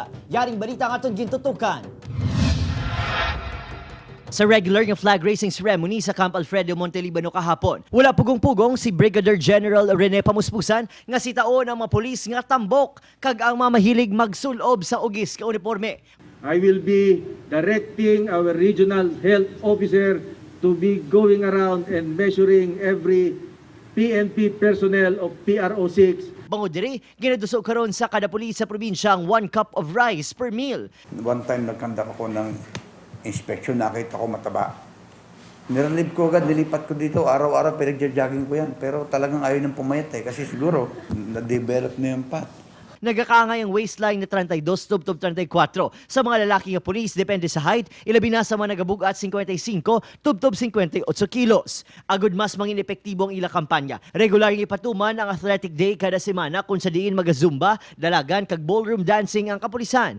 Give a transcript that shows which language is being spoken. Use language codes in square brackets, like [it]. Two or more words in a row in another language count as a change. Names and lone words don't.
[hil] Yaring balita nga aton gintutukan. Sa regular nga [en] flag racing ceremony [hil] sa Camp Alfredo Montelibano kahapon, wala pugong-pugong si Brigadier General Rene Pamuspusan nga sitaon ang mga pulis nga tambok kag ang mga mahilig magsulob sa ugis ka uniforme. [en] I will be directing our regional health officer to be going around and measuring every PNP personnel of PRO6. [hil] Bangod diri, ginaduso karon sa kada pulis sa probinsya ang [en] 1 cup of rice per meal. One time [tl] nagkandak ako ng inspection, nakita ko mataba. Nirelieve ko agad, nilipat ko dito, araw-araw pinag-jogging ko yan. Pero talagang ayaw nang pumayat kasi siguro na-develop na yung fat. [hil] Nagakaangay ang waistline na 32 tub 34 sa mga lalaki nga pulis depende sa height, ilabi na sa mga nagabugat 55 tub 58 kilos. Agud mas mangin epektibo ang ila kampanya. Regular nga ipatuman ang [en] athletic day [hil] kada semana kung sa diin magazumba, dalagan kag [en] ballroom dancing [hil] ang kapulisan.